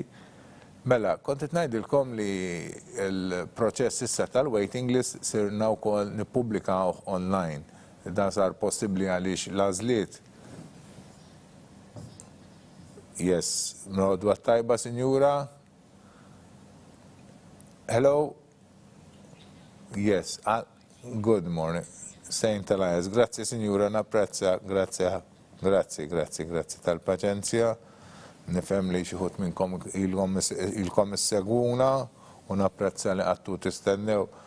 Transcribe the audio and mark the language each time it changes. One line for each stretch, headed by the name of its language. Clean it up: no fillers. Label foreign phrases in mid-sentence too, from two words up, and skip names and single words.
Maltese: Mela, konti ngħidilkom li l-proċess issa tal-
English: waiting list
Maltese: sirna wkoll nippubblikaw online. Da sar possibbli għaliex l-għażliet. Yes, l-għodwa tajba, sinjura.
English: Hello? Yes, good morning. St. Elias,
Maltese: grazzi, sinjura, napprezza, grazzi tal-paċenzja. Nifhem li xi ħut minnkom ilkom issegwuna u napprezza li għattu tistennew.